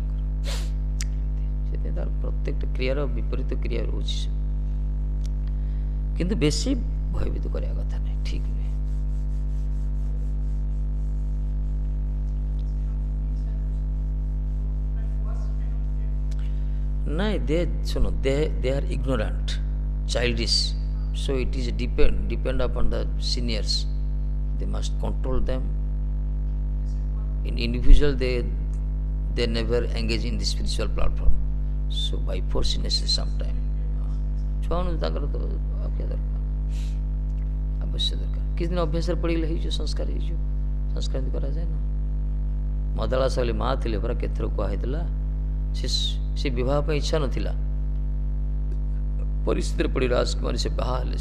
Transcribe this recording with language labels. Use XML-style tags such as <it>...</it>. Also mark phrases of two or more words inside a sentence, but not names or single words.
<or>ସେଥିପାଇଁ ତାର ପ୍ରତ୍ୟେକଟା କ୍ରିୟାର ବିପରୀତ କ୍ରିୟା ରହୁଛି। କିନ୍ତୁ ବେଶୀ ଭୟଭୀତ କରିବା କଥା ନାହିଁ, ଠିକ୍ ନୁହେଁ। ନାଇଁ, ଶୁଣ,</or> <en>they are ignorant, childish, so it is depend upon the seniors. They must control them. In individual they never engage in the spiritual platform, so by force necessary sometime.</en> <or>ଛୁଆମାନଙ୍କୁ ତାଙ୍କର ତ ଅଭ୍ୟାସ ଦରକାର, ଆବଶ୍ୟକ ଦରକାର। କିଛି ଦିନ ଅଭ୍ୟାସରେ ପଡ଼ିଗଲେ ହେଇଯିବ, ସଂସ୍କାର ହେଇଯିବ। ସଂସ୍କାର ଏମିତି କରାଯାଏ ନା। ମଦାଳା ସାହଲି ମା ଥିଲେ ପରା, କେତେଥର କୁହାହେଇଥିଲା, ସେ ବିବାହ ପାଇଁ ଇଚ୍ଛା ନଥିଲା, ପରିସ୍ଥିତିରେ ପଡ଼ି ରାଜକୁମାରୀ ସେ ବାହା ହେଲେ।</or>